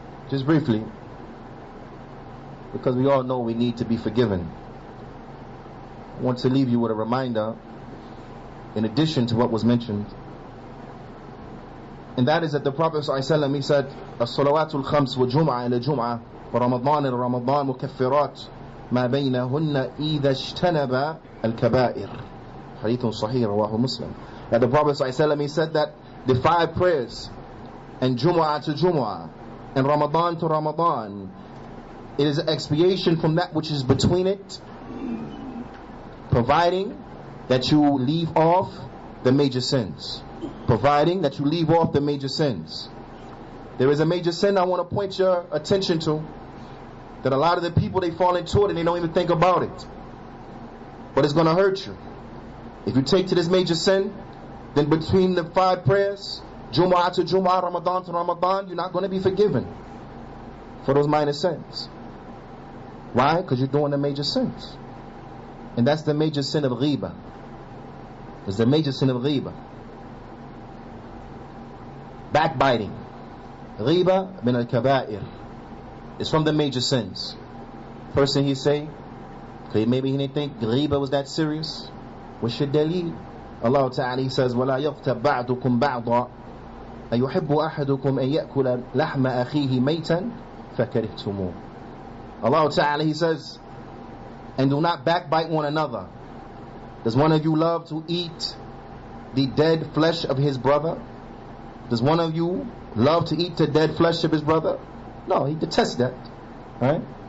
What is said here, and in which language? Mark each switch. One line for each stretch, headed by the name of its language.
English: Just briefly, because we all know we need to be forgiven, I want to leave you with a reminder in addition to what was mentioned, and that is that the Prophet ﷺ, he said,
Arabic: as-salawatul khams wa jum'ah ila jum'ah wa ramadan ila ramadan mukaffirat ما بينهن إذا اجتنب الكبائر. Hadith Sahih Rawahu Muslim.
English: That the Prophet ﷺ, he said that the 5 prayers and Jumu'ah to Jumu'ah and Ramadan to Ramadan, it is an expiation from that which is between it, providing that you leave off the major sins. Providing that you leave off the major sins. There is a major sin I want to point your attention to, that a lot of the people, they fall into it and they don't even think about it. But it's going to hurt you. If you take to this major sin, then between the 5 prayers, Jumu'ah to Jumu'ah, Ramadan to Ramadan, you're not going to be forgiven for those minor sins. Why? Because you're doing the major sins. And that's the major sin of ghibah. It's the major sin of ghibah. Backbiting.
Arabic: Ghibah min al-kaba'ir.
English: It's from the major sins. First thing he say, maybe he didn't think ghibah was that serious. What's your dalil?
Arabic: Allah Ta'ala,
English: he says,
Arabic: وَلَا يَغْتَبْ بَعْضُكُمْ بَعْضًا أَيُحِبُّ أَحَدُكُمْ أَن يَأْكُلَ لَحْمَ أَخِيهِ مَيْتًا فَكَرِهْتُمُوهُ.
English: Allah Ta'ala, he says, and do not backbite one another. Does one of you love to eat the dead flesh of his brother? Does one of you love to eat the dead flesh of his brother? No, he detests that. Right?